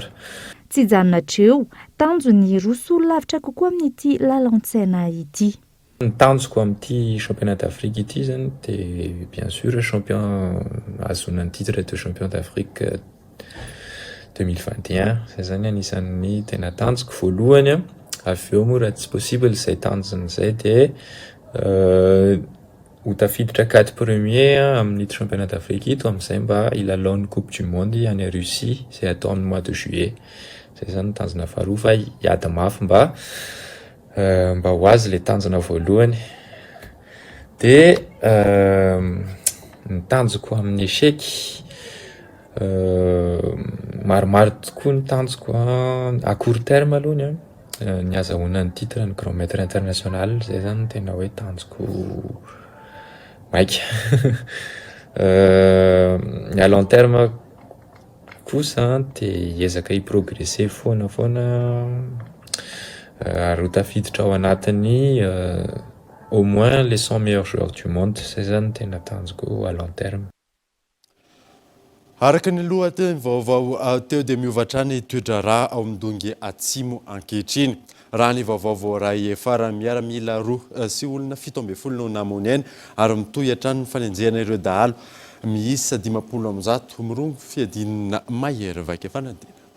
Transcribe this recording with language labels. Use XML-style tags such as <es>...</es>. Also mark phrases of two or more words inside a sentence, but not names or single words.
<mg>Tsy hijanonatra tanjony roa lavitra kokoa amin'ity lalaon-tsaina ity. Ny tanjoko amin'ity</mg> <fr>championnat d'Afrique</fr> <mg>ity zany de</mg> <fr>bien sûr champion</fr> <mg>azonany</mg> <fr>titre de champion d'Afrique</fr> <mg>2021, zay zany anisan'ny tena tanjoko voalohany a. Avy eo moa raha tsy possible zay tanjony zay de ho tafiditra 4 premier amin'ity</mg> <fr>championnat d'Afrique</fr> <mg>ito amin'izay mba ilalaon'ny</mg> <fr>coupe du monde</fr> <mg>any Russie zay atao amin'ny</mg> <fr>mois de juillet.</fr> <mg>Zay zany tanjona faharoa, fa hiady mafy mba ho azy le tanjona voalohany. De ny tanjoko amin'ny échec maromaro tokoa ny tanjoko</mg> <fr>à court terme</fr> <mg>alohany ny azahoana ny titre ny</mg> <fr>grand maître international,</fr> <mg>zay zany tena hoe tanjoko maika. Ny</mg> <fr>à long terme</fr> <mg>kosa de hiezaka hiprogresser foana ary ho tafiditra ao anatin'ny</mg> <fr>au moins les 100 meilleurs joueurs du monde,</fr> <mg>zay zany tena tanjoko</mg> <fr>à long terme.</fr> <mg>Araka ny lohateny vaovao teo dia miovatra ny toedrarà ao amin'ny atsimo ankehitriny. Raha ny vaovao voaray farany miaramila roa sy olona 17 no namony eny ary mitohy hatrany ny fanenjehana ireo dahalo miisa 50 mirongo fiadinana mahery vaika fanadina.</mg>